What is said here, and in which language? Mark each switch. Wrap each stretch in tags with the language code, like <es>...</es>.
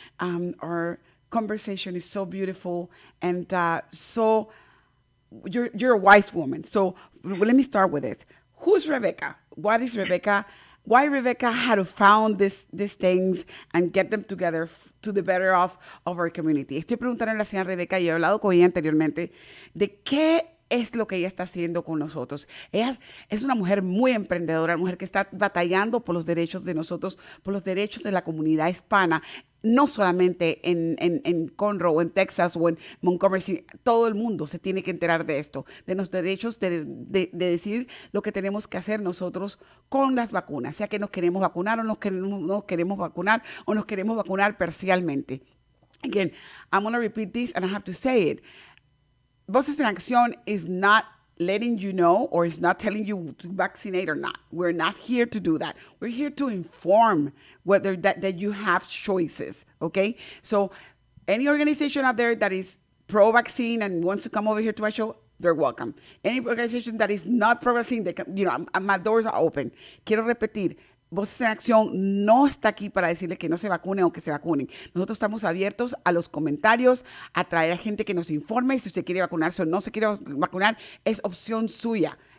<en>Our conversation is so beautiful, and so you're a wise woman. So let me start with this. Who's Rebecca? What is Rebecca? Why Rebecca had to found these things and get them together to the better off of our community?</en> <es>Estoy preguntando a la señora Rebecca, y he hablado con ella anteriormente, de qué es lo que ella está haciendo con nosotros. Ella es una mujer muy emprendedora, una mujer que está batallando por los derechos de nosotros, por los derechos de la comunidad hispana, no solamente en Conroe, en Texas o en Montgomery. Todo el mundo se tiene que enterar de esto, de los derechos de decir lo que tenemos que hacer nosotros con las vacunas, sea que nos queremos vacunar o no queremos vacunar o nos queremos vacunar parcialmente.</es> <en>Again, I'm going to repeat this and I have to say it. Voces en Acción is not letting you know or is not telling you to vaccinate or not. We're not here to do that. We're here to inform whether that you have choices, okay? So any organization out there that is pro-vaccine and wants to come over here to my show, they're welcome. Any organization that is not pro-vaccine, they can, my doors are open.</en> <es>Quiero repetir, Voces en Acción no está aquí para decirle que no se vacunen o que se vacunen. Nosotros estamos abiertos a los comentarios, a traer a gente que nos informe. Si usted quiere vacunarse o no se quiere vacunar, es opción suya.</es>